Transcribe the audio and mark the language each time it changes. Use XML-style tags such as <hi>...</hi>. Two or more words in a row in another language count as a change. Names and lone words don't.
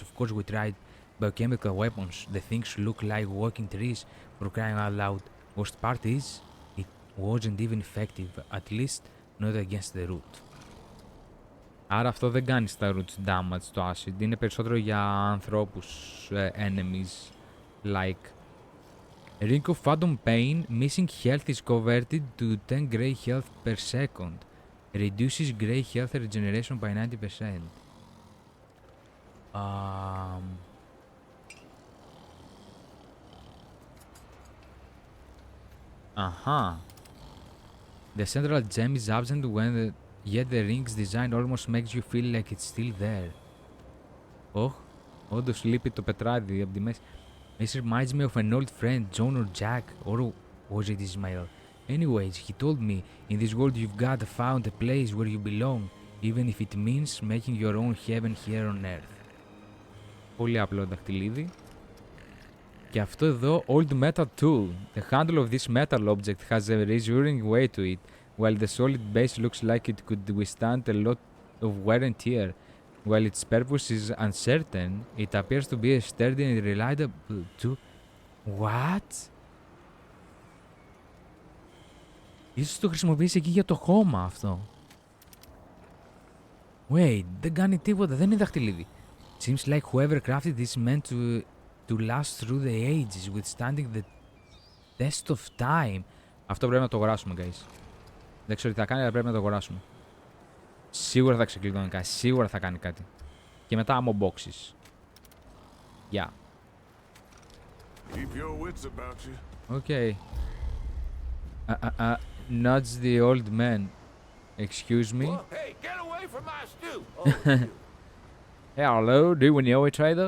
<en>Of course, we tried biochemical weapons. The things look like walking trees, for crying out loud. Worst part is, it wasn't even effective, at least not against the root.</en> <el>Άρα αυτό δεν κάνει στα</el> <en>roots damage</en> <el>το acid, είναι περισσότερο για ανθρώπους,</el> <en>enemies, like. A ring of phantom pain, missing health is converted to 10 grey health per second. Reduces grey health regeneration by 90%. The central gem is absent yet the ring's design almost makes you feel like it's still there.</en> <el>Όντως λείπει το πετράδι από τη μέση.</el> <en>This reminds me of an old friend, John or Jack, or was it Ismail? Anyways, he told me, in this world you've got found a place where you belong, even if it means making your own heaven here on earth.</en> <el>Πολύ απλό δαχτυλίδι. Και αυτό εδώ,</el> <en>old metal tool. The handle of this metal object has a reassuring weight to it, while the solid base looks like it could withstand a lot of wear and tear. While its purpose is uncertain, it appears to be a sturdy and reliable tool. What?</en> <el>Ίσως το χρησιμοποιήσει εκεί για το χώμα αυτό. Wait, δεν κάνει τίποτα, δεν είναι δαχτυλίδι.</el> <en>Seems like whoever crafted this meant to last through the ages, withstanding the test of time.</en> <el>Αυτό πρέπει να το αγοράσουμε, guys. Δεν ξέρω τι θα κάνει, αλλά πρέπει να το αγοράσουμε. Σίγουρα θα ξεκλειδώνει κάτι, σίγουρα θα κάνει κάτι. Και μετά</el> <en>ammo boxes. Yeah. Keep your wits about you. Okay. Nudge the old man. Excuse me? Well, hey, get away from my stew! Hey, hello, do we know each other?</en>